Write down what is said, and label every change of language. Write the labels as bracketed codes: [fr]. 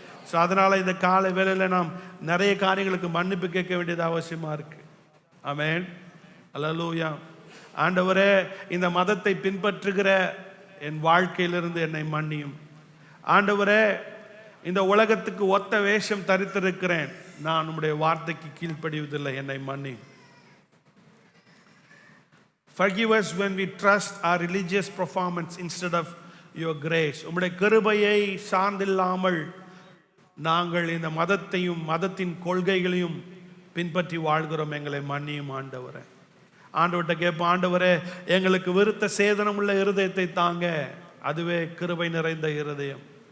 [ta] So அதனால இந்த காலை வேளையில் நாம் நிறைய காரியங்களுக்கு மன்னிப்பு கேட்க வேண்டியது அவசியமா இருக்கு. ஆமென். அல்லேலூயா. ஆண்டவரே, இந்த மதத்தை பின்பற்றுகிற என் வாழ்க்கையிலிருந்து என்னை மன்னியும். ஆண்டவரே, இந்த உலகத்துக்கு ஒத்த வேஷம் தரித்திருக்கிறேன், நான் உம்முடைய வார்த்தைக்கு கீழ்ப்படிவதில்லை, என்னை மன்னி. [en] Forgive us when we trust our religious performance instead of your grace. [ta] உம்முடைய கிருபையை சார்ந்தில்லாமல் நாங்கள் இந்த மதத்தையும் மதத்தின் கொள்கைகளையும் பின்பற்றி வாழ்கிறோம், எங்களை மன்னியும் ஆண்டவரே. ஆண்டவர்கிட்ட கேட்போம், ஆண்டவரே எங்களுக்கு விருத்த சேதனம் உள்ள இருதயத்தை தாங்க, அதுவே கிருபை நிறைந்த இருதயம்.